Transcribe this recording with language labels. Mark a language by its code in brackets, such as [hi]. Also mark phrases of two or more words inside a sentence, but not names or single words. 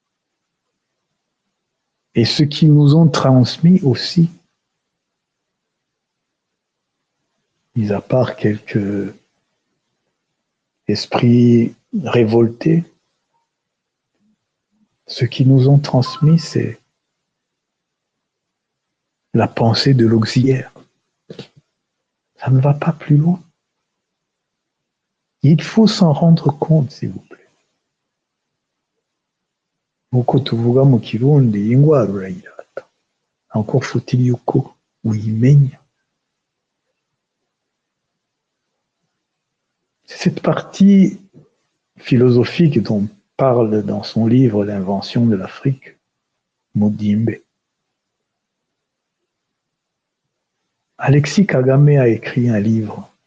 [fr] Et ce qu'ils nous ont transmis aussi, mis à part quelques esprits révoltés, ce qu'ils nous ont transmis, c'est la pensée de l'auxiliaire. Ça ne va pas plus loin. Il faut s'en rendre compte, s'il vous plaît. [rn] Nk'uko tuvuga mu Kirundi, ingwara urayirata. [fr] Encore faut-il [rn] yuko uyimenya. [fr] C'est cette partie philosophique dont parle dans son livre L'invention de l'Afrique, Mudimbe. Alexis Kagame a écrit un livre.